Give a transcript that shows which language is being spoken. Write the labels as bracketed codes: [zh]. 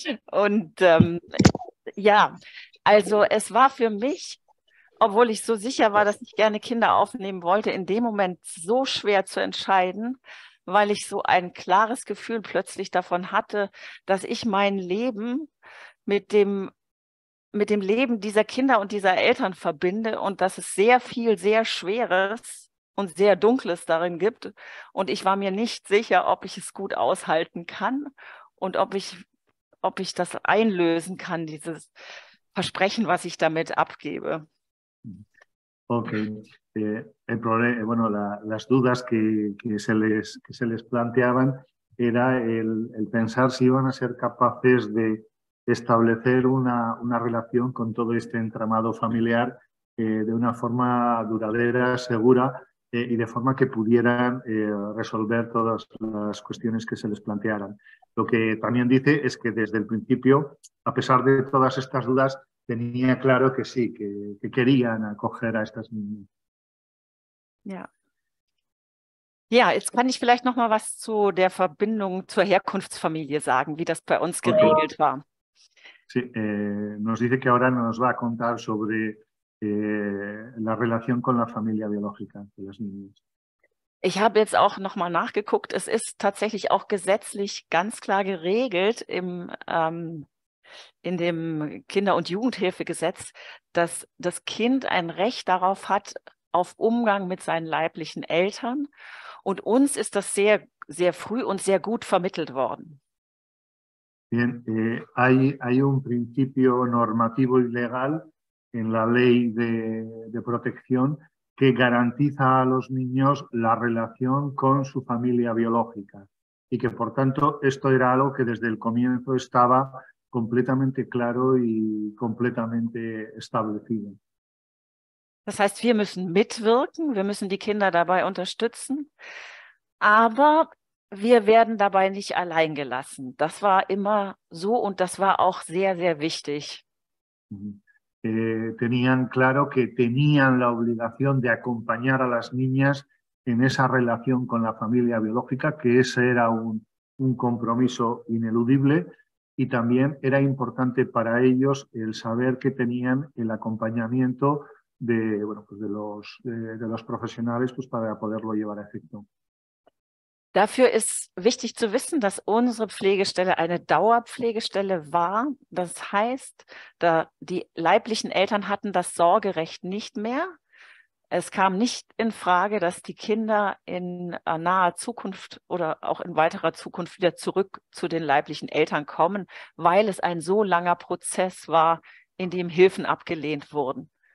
[de] Und ja, also es war für mich, obwohl ich so sicher war, dass ich gerne Kinder aufnehmen wollte, in dem Moment so schwer zu entscheiden, weil ich so ein klares Gefühl plötzlich davon hatte, dass ich mein Leben mit dem Leben dieser Kinder und dieser Eltern verbinde und dass es sehr viel, sehr Schweres und sehr Dunkles darin gibt. Und ich war mir nicht sicher, ob ich es gut aushalten kann und ob ich das einlösen kann, dieses Versprechen, was ich damit abgebe. Okay. [es] El problema, bueno, las dudas que se les planteaban era el pensar si iban a ser capaces de establecer una relación con todo este entramado familiar de una forma duradera, segura y de forma que pudieran resolver todas las cuestiones que se les plantearan. Lo que también dice es que desde el principio, a pesar de todas estas dudas, tenía claro que sí, que querían acoger a estas niñas. [de] Ja. Ja, jetzt kann ich vielleicht noch mal was zu der Verbindung zur Herkunftsfamilie sagen, wie das bei uns geregelt war. [es] Sí, nos dice que ahora nos va a contar sobre la relación con la familia biológica de las niñas. [de] Ich habe jetzt auch noch mal nachgeguckt. Es ist tatsächlich auch gesetzlich ganz klar geregelt in dem Kinder- und Jugendhilfegesetz, dass das Kind ein Recht darauf hat, auf Umgang mit seinen leiblichen Eltern. Und uns ist das sehr, sehr früh und sehr gut vermittelt worden. [es] Bien, hay un principio normativo y legal en la ley de protección que garantiza a los niños la relación con su familia biológica y que, por tanto, esto era algo que desde el comienzo estaba completamente claro y completamente establecido. [de] Das heißt, wir müssen mitwirken, wir müssen die Kinder dabei unterstützen, aber wir werden dabei nicht allein gelassen. Das war immer so und das war auch sehr, sehr wichtig. [es] Tenían claro que tenían la obligación de acompañar a las niñas en esa relación con la familia biológica, que ese era un compromiso ineludible y también era importante para ellos el saber que tenían el acompañamiento bueno, pues de los profesionales pues para poderlo llevar a efecto. [de] Dafür ist wichtig zu wissen, dass unsere Pflegestelle eine Dauerpflegestelle war. Das heißt, die leiblichen Eltern hatten das Sorgerecht nicht mehr. Es kam nicht in Frage, dass die Kinder in naher Zukunft oder auch in weiterer Zukunft wieder zurück zu den leiblichen Eltern kommen, weil es ein so langer Prozess war, in dem Hilfen abgelehnt wurden.